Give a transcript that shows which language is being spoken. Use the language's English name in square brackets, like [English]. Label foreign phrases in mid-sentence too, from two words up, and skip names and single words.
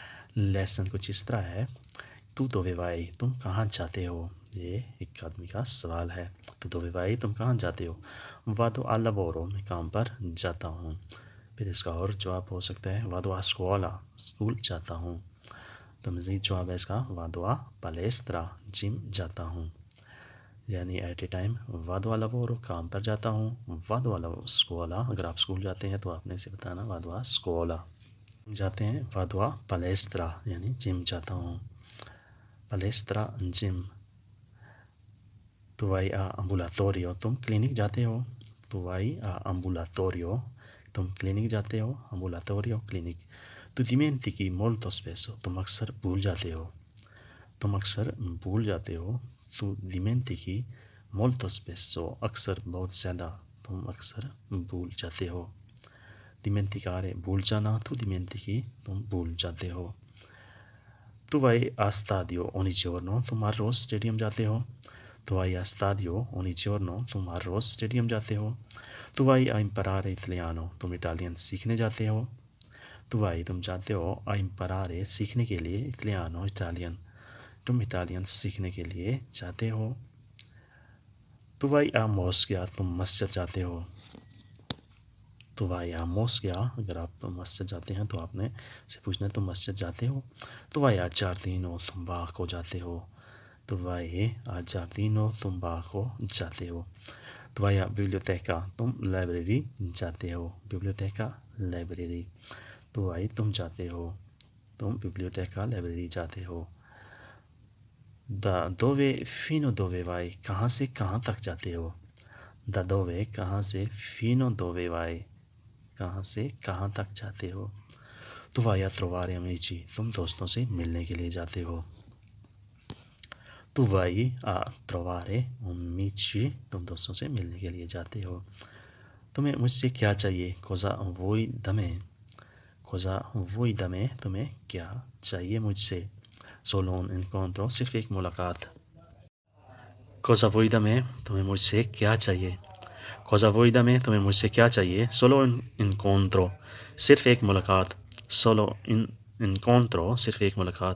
[Urdu] لیسن کچھ اس طرح ہے، تو [Italian] dove vai [Urdu] تم کہاں جاتے ہو؟ یہ ایک آدمی کا سوال ہے، تو [Italian] dove vai [Urdu] تم کہاں جاتے ہو؟ [Italian] vado al lavoro [Urdu] میں کام پر جاتا ہوں۔ پھر اس کا اور جواب ہو سکتا ہے [Italian] vado a scuola [Urdu] اسکول جاتا ہوں۔ تو مزید جواب ہے اس کا [Italian] vado a palestra [Urdu] جم جاتا ہوں۔ یعنی [English] at a time [Italian] vado al lavoro [Urdu] کام پر جاتا ہوں، [Italian] vado alla scuola [Urdu] اگر آپ اسکول جاتے ہیں تو آپ نے اسے بتانا [Italian] vado a scuola [Urdu] جاتے ہیں، [Italian] vado a palestra [Urdu] یعنی جم جاتا ہوں، palestra جم۔ تو [Italian] vai a ambulatorio [Urdu] تم کلینک جاتے ہو، تو [Italian] vai a ambulatorio [Urdu] تم کلینک جاتے ہو، ambulatorio کلینک۔ تو [Italian] dimentichi molto spesso [Urdu] تم اکثر بھول جاتے ہو، تم اکثر بھول جاتے ہو، تو [Italian] dimentichi molto spesso [Urdu] اکثر بہت زیادہ تم اکثر بھول جاتے ہو، dimenticare بھول جانا، تو dimentichi تم بھول جاتے ہو۔ تو [Italian] vai a stadio ogni giorno [Urdu] تم ہر روز اسٹیڈیم جاتے ہو، تو [Italian] vai a stadio ogni giorno [Urdu] تم ہر روز اسٹیڈیم جاتے ہو۔ تو [Italian] vai a imparare italiano [Urdu] تم اٹالین سیکھنے جاتے ہو، تو vai تم جاتے ہو [Italian] a imparare [Urdu] سیکھنے کے لیے italiano اٹالین، تم اٹالین سیکھنے کے لیے جاتے ہو۔ تو [Italian] vai a moschea [Urdu] تم مسجد جاتے ہو، تو [Italian] vai a moschea [Urdu] اگر آپ مسجد جاتے ہیں تو آپ نے سے پوچھنا ہے تم مسجد جاتے ہو۔ تو [Italian] vai a giardino [Urdu] تم باغ کو جاتے ہو، تو [Italian] vai a giardino [Urdu] تم باغ کو جاتے ہو۔ تو [Italian] vai a biblioteca [Urdu] تم لائبریری جاتے ہو، biblioteca لائبریری، تو vai تم جاتے ہو، تم biblioteca لائبریری جاتے ہو۔ [Italian] da dove fino dove vai [Urdu] کہاں سے کہاں تک جاتے ہو، [Italian] da dove [Urdu] کہاں سے [Italian] fino dove vai [Urdu] کہاں سے کہاں تک جاتے ہو۔ تو [Italian] vai a trovare amici [Urdu] تم دوستوں سے ملنے کے لیے جاتے ہو، تو [Italian] vai a trovare amici [Urdu] تم دوستوں سے ملنے کے لیے جاتے ہو۔ تمہیں مجھ سے کیا چاہیے، [Italian] cosa vuoi da me cosa vuoi da me [Urdu] تمہیں کیا چاہیے مجھ سے، [Italian] solo un incontro [Urdu] صرف ایک ملاقات۔ [Italian] cosa vuoi da me [Urdu] تمہیں مجھ سے کیا چاہیے، [Italian] cosa vuoi da me [Urdu] تمہیں مجھ سے کیا چاہیے، [Italian] solo un incontro [Urdu] صرف ایک ملاقات، [Italian] solo un incontro [Urdu] صرف ایک ملاقات۔